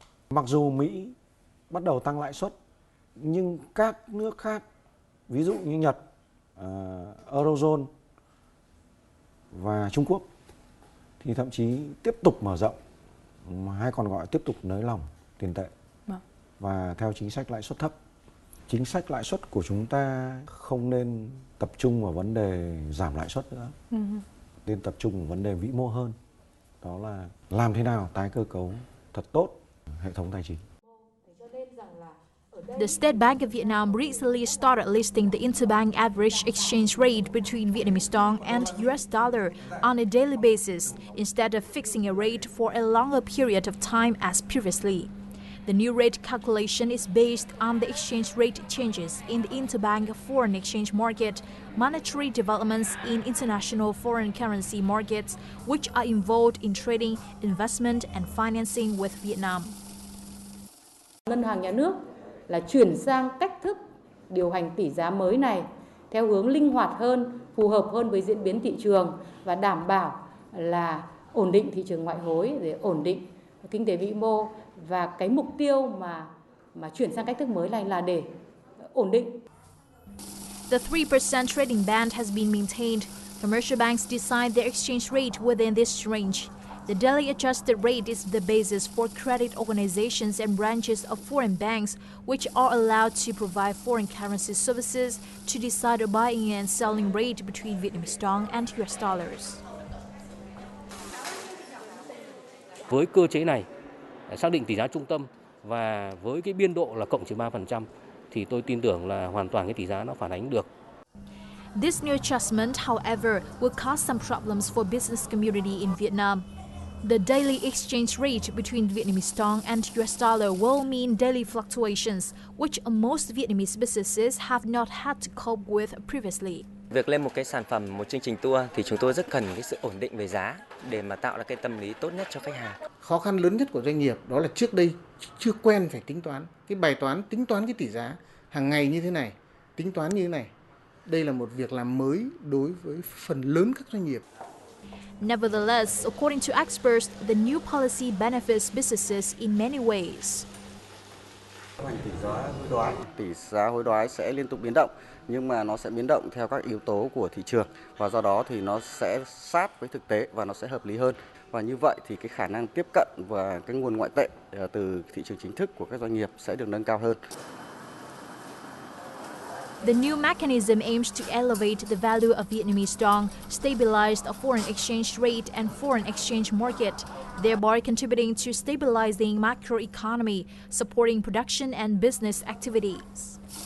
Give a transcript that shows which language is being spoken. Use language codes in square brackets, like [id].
[vi] Mặc dù Mỹ bắt đầu tăng lãi suất nhưng các nước khác, ví dụ như Nhật, Eurozone và Trung Quốc thì thậm chí tiếp tục mở rộng, hay còn gọi tiếp tục nới lỏng tiền tệ và theo chính sách lãi suất thấp. Chính sách lãi suất của chúng ta không nên tập trung vào vấn đề giảm lãi suất nữa, nên tập trung vào vấn đề vĩ mô hơn. Đó là làm thế nào tái cơ cấu thật tốt hệ thống tài chính. [en] The State Bank of Vietnam recently started listing the interbank average exchange rate between Vietnamese đồng and US dollar on a daily basis instead of fixing a rate for a longer period of time as previously. The new rate calculation is based on the exchange rate changes in the interbank foreign exchange market, monetary developments in international foreign currency markets, which are involved in trading, investment and financing with Vietnam. [vi] Ngân hàng nhà nước là chuyển sang cách thức điều hành tỷ giá mới này theo hướng linh hoạt hơn, phù hợp hơn với diễn biến thị trường và đảm bảo là ổn định thị trường ngoại hối, để ổn định kinh tế vĩ mô, và cái mục tiêu mà chuyển sang cách thức mới này là để ổn định. [en] The 3% trading band has been maintained. Commercial banks decide their exchange rate within this range. The daily adjusted rate is the basis for credit organizations and branches of foreign banks, which are allowed to provide foreign currency services to decide a buying and selling rate between Vietnamese đồng and US dollars. [vi] Với cơ chế này, xác định tỷ giá trung tâm và với cái biên độ là cộng trừ 3% thì tôi tin tưởng là hoàn toàn cái tỷ giá nó phản ánh được. [en] This new adjustment, however, will cause some problems for business community in Vietnam. The daily exchange rate between Vietnamese đồng and US dollar will mean daily fluctuations, which most Vietnamese businesses have not had to cope with previously. [vi] Việc lên một cái sản phẩm, một chương trình tour thì chúng tôi rất cần cái sự ổn định về giá để mà tạo ra cái tâm lý tốt nhất cho khách hàng. Khó khăn lớn nhất của doanh nghiệp đó là trước đây chưa quen phải tính toán. Cái bài toán tính toán cái tỷ giá hàng ngày như thế này, tính toán như thế này. Đây là một việc làm mới đối với phần lớn các doanh nghiệp. [en] Nevertheless, according to experts, the new policy benefits businesses in many ways. [vi] Tỷ giá hối đoái sẽ liên tục biến động, nhưng mà nó sẽ biến động theo các yếu tố của thị trường và do đó thì nó sẽ sát với thực tế và nó sẽ hợp lý hơn. Và như vậy thì cái khả năng tiếp cận và cái nguồn ngoại tệ từ thị trường chính thức của các doanh nghiệp sẽ được nâng cao hơn. [en] The new mechanism aims to elevate the value of Vietnamese đồng, stabilize a foreign exchange rate and foreign exchange market, thereby contributing to stabilizing macroeconomy, supporting production and business activities.